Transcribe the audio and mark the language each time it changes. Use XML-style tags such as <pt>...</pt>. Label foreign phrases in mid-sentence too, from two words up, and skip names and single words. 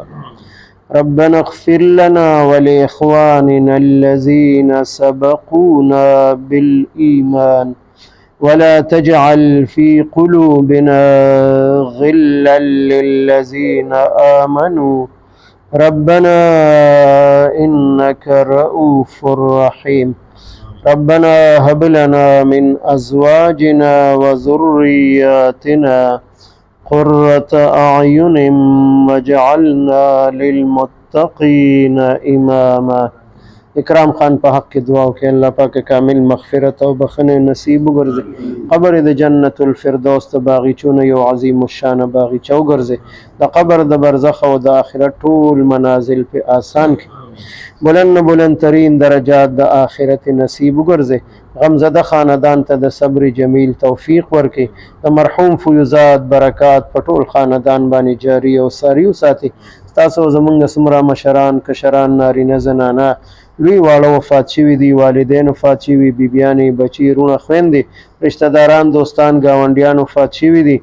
<ar>ربنا اغفر لنا ولإخواننا الذين سبقونا بالإيمان ولا تجعل في قلوبنا غلا للذين آمنوا ربنا إنك رؤوف رحيم. ربنا هب لنا من أزواجنا وذرياتنا قرة أعين واجعلنا للمتقين إماما.</ar> <ps>اکرام خان په حق کې دعا وکړئ الله پاک کامل مغفرت او بخنه نصیب وګرځي، قبر د جنت الفردوس ته باغچونه یو عظیم الشان باغچه وګرځي، د قبر د برزخ او د آخرت ټول منازل په آسان کې بلند بلند ترین درجات د آخرت نصیب وګرځي. غمزده خاندان ته د صبر جمیل توفیق ورکړي، د مرحوم فیوزات برکات په ټول خاندان باندې جاری او ساری وساتي. تاسو زمونږ سمرا مشران کشران نارینه زنانه لوی واړه وفات شوي دي، والدین وفات شوي، بیبیانې بچي رونه خویندې رشتہ داران دوستان گاونډیان وفات شوي دي.</ps>